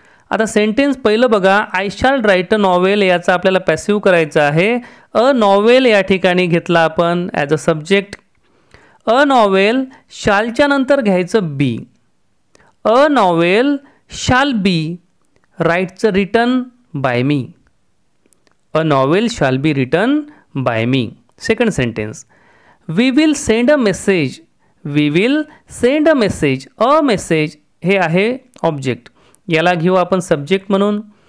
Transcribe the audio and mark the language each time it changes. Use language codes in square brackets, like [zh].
[mr] आता सेंटेन्स पहिलं बघा, [en] I shall write a novel [mr] याचा आपल्याला पॅसिव्ह करायचं आहे. अ नॉवेल या ठिकाणी घेतला आपण as a subject. [en] a novel [mr] शालच्या नंतर घ्यायचं [en] Be. A novel shall be राईटचं written by me. A novel shall be written by me. Second sentence, we will send a message. We will send a message. [mr] A message हे आहे object, याला घेऊ आपण subject म्हणून.